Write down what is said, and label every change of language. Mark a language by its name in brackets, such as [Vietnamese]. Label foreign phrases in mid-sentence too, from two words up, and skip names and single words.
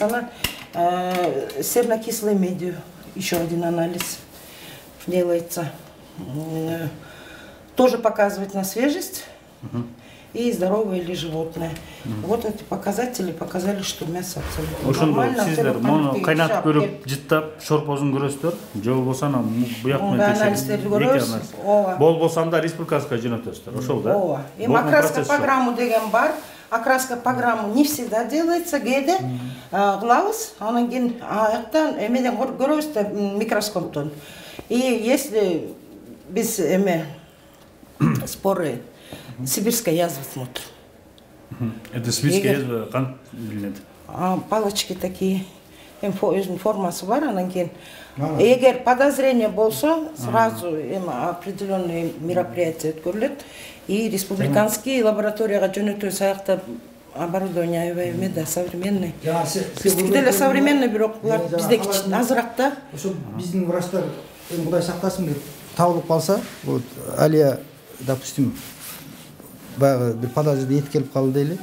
[Russian] Она серно-кислой медью, еще один анализ делается. Тоже показывает на свежесть и здоровое ли животное. Вот эти показатели показали, что мясо абсолютно нормально. [Kyrgyz] Сиздер мону кайнатып көрүп, жыттап, шорпосун көрөсүздөр. Же болбосо анан буяк менен анализдерди көрөбүз. Болбосо анда республикаска жөнөтөсүздөр. Ошол да? Ооба. Эми [Russian] окраска программу [Kyrgyz] деген бар. [Russian] Окраска программу не всегда делается, [Kyrgyz] кээде кылабыз, анан кийин аяктан эмеден көрөбүз да микроскоптон. [Russian] И если биз споры сибирская язва смотрим. Это сибирская язва [Kyrgyz] кантип билинет? [Russian] Палочки такие, [Kyrgyz] өзүнүн формасы бар, анан кийин эгер подозрение болсо, [Russian] сразу определенные мероприятия өткөрүлөт. [Kyrgyz] И республиканский лабораторияга жөнөтөбүз, аякта оборудование аябай да, современный. Деле современный, бирок булар бизде азыраак да. Ошо биздин врачтар Кудай сактасын деп табылып калса, вот Алия, допустим, баягы бир подозрительный эт келип калды дейли.